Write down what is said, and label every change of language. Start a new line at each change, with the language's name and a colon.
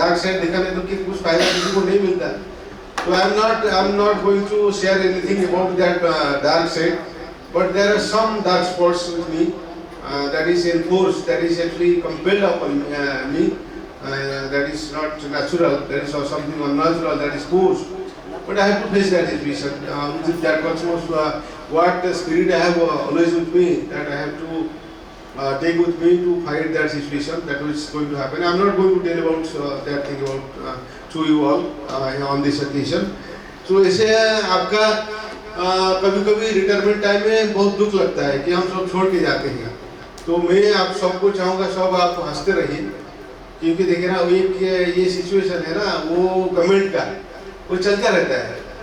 Hindi: Dark side दिखाने तो कुछ फायदा किसी को नहीं मिलता,
English: तो I am not going to share anything about that dark side, but there are some dark spots with me that is enforced, that is actually compelled upon me, that is not natural, that is something unnatural, that is forced. But I have to face that situation. With that cosmos, what the spirit I have always with me, that I have to take with me to fight that situation that is going to happen. I am not going to tell about that thing about to you all on this occasion.
Hindi: So ऐसे आपका कभी-कभी retirement time में बहुत दुख लगता है कि हम सब छोड़ के जाते हैं। तो मैं आप सबको चाहूँगा, सब आप हंसते रहिए, क्योंकि देखिए ना ये सिचुएशन है ना, वो कमेंट का वो चलता रहता है।